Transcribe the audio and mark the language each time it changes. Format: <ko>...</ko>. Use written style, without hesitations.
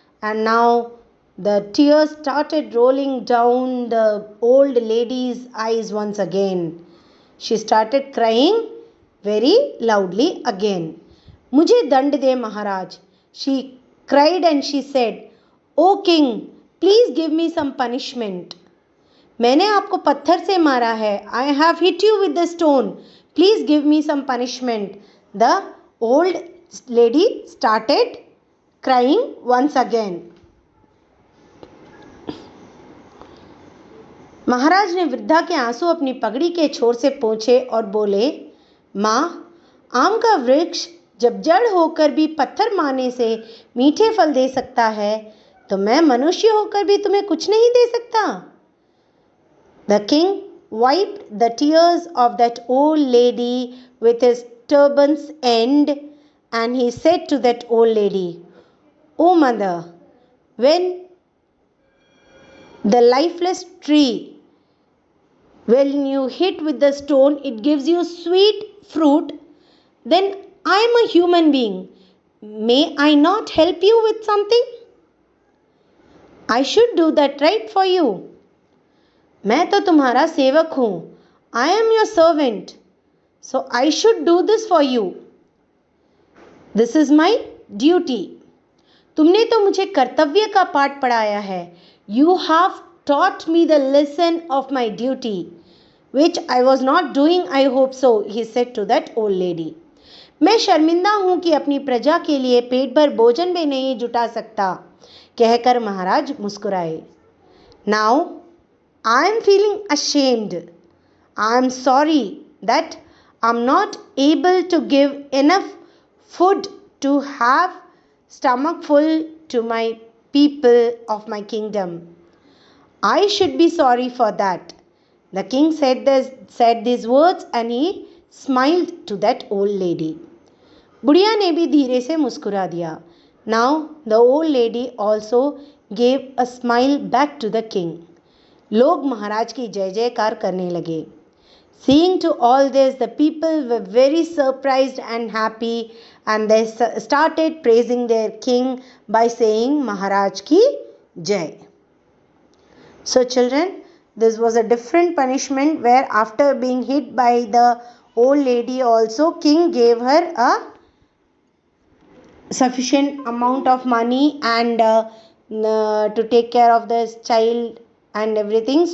<en>And now the tears started rolling down the old lady's eyes once again. She started crying very loudly again.</en> <hi>मुझे दंड दे महाराज.</hi> <en>She cried and she said, "O king, please give me some punishment."</en> <hi>मैंने आपको पत्थर से मारा है.</hi> <en>I have hit you with the stone. Please give me some punishment. The old lady started crying once again.</en> <hi>महाराज ने वृद्धा के आंसू अपनी पगड़ी के छोर से पोंछे और बोले, माँ, आम का वृक्ष जब जड़ होकर भी पत्थर मारने से मीठे फल दे सकता है, तो मैं मनुष्य होकर भी तुम्हें कुछ नहीं दे सकता.</hi> <en>The king wiped the tears of that old lady with his turban's end and he said to that old lady, "O mother, when the lifeless tree, when you hit with the stone, it gives you sweet fruit, then I am a human being. May I not help you with something? I should do that right for you.</en> <hi>मैं तो तुम्हारा सेवक हूँ.</hi> <en>I am your servant. So I should do this for you. This is my duty.</en> <hi>तुमने तो मुझे कर्तव्य का पाठ पढ़ाया है.</hi> <en>You have taught me the lesson of my duty, which I was not doing, I hope so, he said to that old lady.</en> <hi>मैं शर्मिंदा हूँ कि अपनी प्रजा के लिए पेट भर भोजन भी नहीं जुटा सकता, कहकर महाराज मुस्कुराए.</hi> <en>Now I am feeling ashamed. I am sorry that I'm not able to give enough food to have stomach full to my people of my kingdom. I should be sorry for that. The king said these words and he smiled to that old lady.</en> <hi>बुढ़िया ने भी धीरे से मुस्कुरा दिया.</hi> <en>Now the old lady also gave a smile back to the king.</en> <hi>लोग महाराज की जय जयकार करने लगे.</hi> <en>Seeing to all this, the people were very surprised and happy, and they started praising their king by saying</en> <hi>Maharaj ki jai.</hi> <en>So children, this was a different punishment where after being hit by the old lady also, king gave her a sufficient amount of money and to take care of this child and everything.</en>